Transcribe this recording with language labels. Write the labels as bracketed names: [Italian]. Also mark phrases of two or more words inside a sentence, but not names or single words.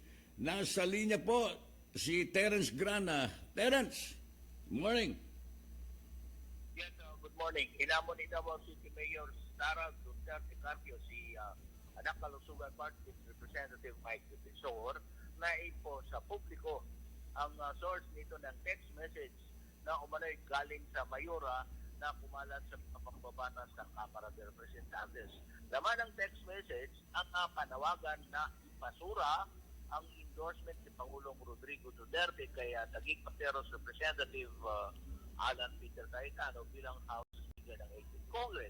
[Filipino] Nasa linya po si Terence Grana. Terence, [English] good morning. Yes, good morning. [Filipino] Inamon ni Davao City Mayor Sara Duterte Carpio si anak kalusugan Party Representative Mike Defensor na ipo sa publiko ang source nito ng text message na umano'y galing sa Mayora na kumalat sa pambabatas ng Kamara de Representantes. Laman ng text message ang panawagan na ipasura ang endorsement ni Pangulong Rodrigo Duterte kay Taguig Pateros Representative Alan Peter Cayetano bilang [English] House Speaker [Filipino] ng 18th Congress.